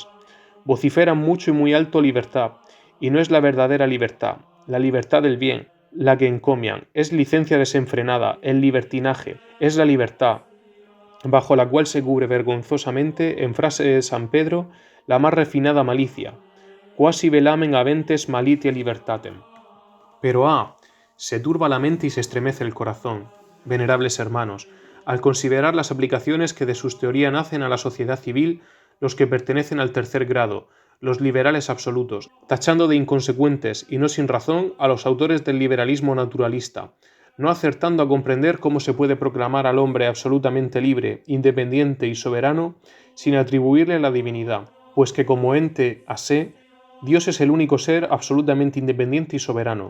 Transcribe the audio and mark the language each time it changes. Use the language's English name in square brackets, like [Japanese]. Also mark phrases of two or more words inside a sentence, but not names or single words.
[Spanish] Vociferan mucho y muy alto libertad, y no es la verdadera libertad, la libertad del bien, la que encomian, es licencia desenfrenada, el libertinaje, es la libertad, bajo la cual se cubre vergonzosamente, en frase de San Pedro, la más refinada malicia, [Latin] quasi velamen aventes malitia libertatem. [Spanish] Pero se turba la mente y se estremece el corazón, venerables hermanos, al considerar las aplicaciones que de sus teorías nacen a la sociedad civil los que pertenecen al tercer grado, los liberales absolutos, tachando de inconsecuentes y no sin razón a los autores del liberalismo naturalista, no acertando a comprender cómo se puede proclamar al hombre absolutamente libre, independiente y soberano sin atribuirle la divinidad, pues que como ente [Latin] a sé, [Spanish] Dios es el único ser absolutamente independiente y soberano.